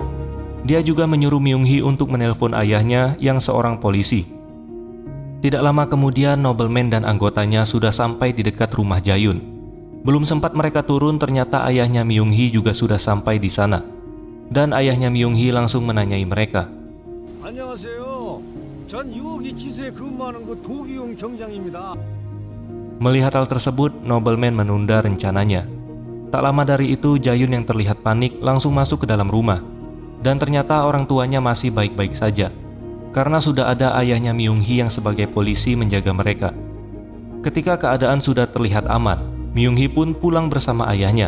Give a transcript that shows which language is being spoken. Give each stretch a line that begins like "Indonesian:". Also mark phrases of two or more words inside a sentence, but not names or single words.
Indonesian: Dia juga menyuruh Myung-hee untuk menelpon ayahnya yang seorang polisi. Tidak lama kemudian, Nobleman dan anggotanya sudah sampai di dekat rumah Jayun. Belum sempat mereka turun, ternyata ayahnya Myung-hee juga sudah sampai di sana. Dan ayahnya Myung-hee langsung menanyai mereka.
Korean: 안녕하세요. 전 6호기 지소에 근무하는 그 도기용 경장입니다.
Indonesian: Melihat hal tersebut, Nobleman menunda rencananya. Tak lama dari itu, Jayun yang terlihat panik langsung masuk ke dalam rumah. Dan ternyata orang tuanya masih baik-baik saja, karena sudah ada ayahnya Myung-hee yang sebagai polisi menjaga mereka. Ketika keadaan sudah terlihat aman, Myung-hee pun pulang bersama ayahnya.